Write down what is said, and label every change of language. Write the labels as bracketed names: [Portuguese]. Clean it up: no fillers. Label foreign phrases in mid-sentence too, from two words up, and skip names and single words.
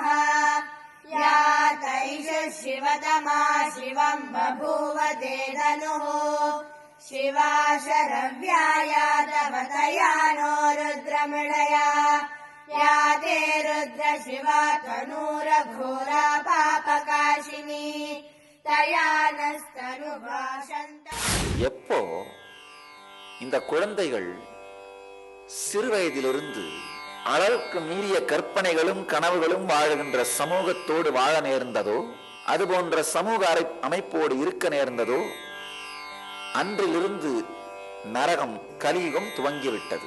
[Sanskrit] या तैष शिवतमा शिवं बभूव ते धनुः शिवा शरव्याया तव तया नो रुद्रमृडया। या ते रुद्र शिवा तनूरघोरा पापकाशिनी तया नस्तनुभाषन्त। [Tamil] எப்போ இந்த குழந்தைகள் சிறு வயதிலிருந்து அளவுக்கு மீறிய கற்பனைகளும் கனவுகளும் வாழுகின்ற சமூகத்தோடு வாழ நேர்ந்ததோ, அது போன்ற சமூக அமைப்போடு இருக்க நேர்ந்ததோ, அன்றிலிருந்து நரகம் கலியுகம் துவங்கிவிட்டது.